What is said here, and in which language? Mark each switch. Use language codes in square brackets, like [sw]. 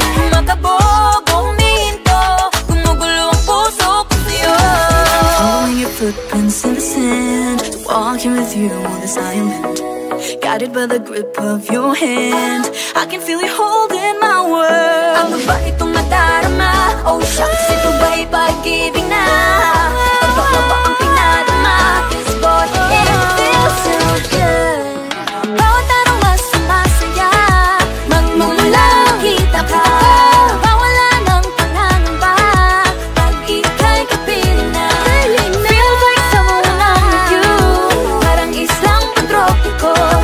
[tl] Makabog, huminto, gumugulo ang puso ko sa'yo. [en] Following your footprints in the sand, walking with you on this island, guided by the grip of your hand. I can feel you holding my world. [tl] Ano ba itong nadarama? Oh shucks, ito ba'y pag-ibig na? Totoo ba ang pinadama? [en] Cause boy, it feels so good. [tl] Bawat aroma sumasaya, magmumula nakita ka. Nawawala ng pangangamba pag ika'y kapiling na. [en] Feels like someone I'm with you, [tl] parang islang pang-tropiko.